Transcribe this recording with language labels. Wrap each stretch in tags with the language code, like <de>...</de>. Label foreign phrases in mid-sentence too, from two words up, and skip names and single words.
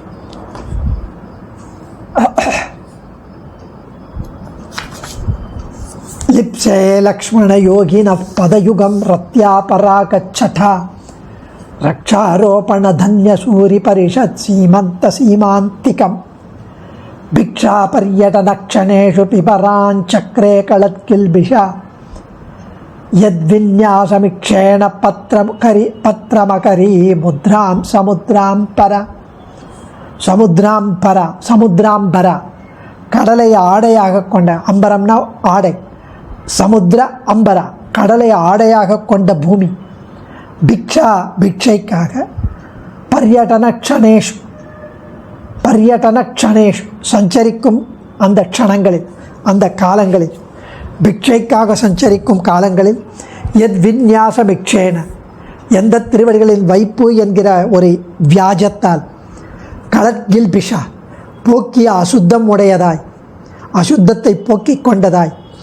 <sa>लिप्से लक्ष्मण योगिन पदयुगं रथ्या परागच्छटा रक्षारोपण धन्य सूरि परिषत् सीमन्त सीमान्तिकम् भिक्षा पर्यटनक्षणेषु पिबराञ्चक्रे कलत्किल्बिषा यद्विन्यासमिक्षेण पत्रमकरी मुद्रां</sa> <ta>சமுத்ராம்பர கடலை ஆடையாக கொண்ட, அம்பரம்னா ஆடை, சமுத்திர அம்பர கடலை ஆடையாக கொண்ட பூமி, பிக்ஷைக்காக,</ta> <sa>पर्यटन क्षणेषु</sa> <ta>சஞ்சரிக்கும் அந்த க்ஷணங்களில், அந்த காலங்களில், பிக்ஷைக்காக சஞ்சரிக்கும் காலங்களில்,</ta> <sa>यद् विन्यासमिक्षेण</sa> <ta>எந்த திருவடிகளின் வைப்பு என்கிற ஒரு வியாஜத்தால், கலத்கில்பிஷா போக்கிய அசுத்தம் உடையதாய், அசுத்தத்தை போக்கிக் கொண்டதாய்,</ta>